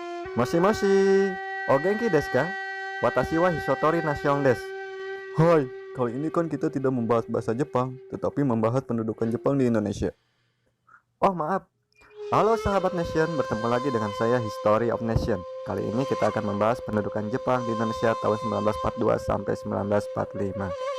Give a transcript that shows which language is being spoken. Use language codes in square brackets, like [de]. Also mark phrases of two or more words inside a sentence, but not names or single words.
[ja] もしもし、お元気ですか?私はHisotori Nationです. [id] Hai, kali ini kan kita tidak membahas bahasa Jepang, tetapi membahas pendudukan Jepang di Indonesia. Oh maaf, halo sahabat Nation, bertemu lagi dengan saya History of Nation. Kali ini kita akan membahas pendudukan Jepang di Indonesia tahun 1942 sampai 1945.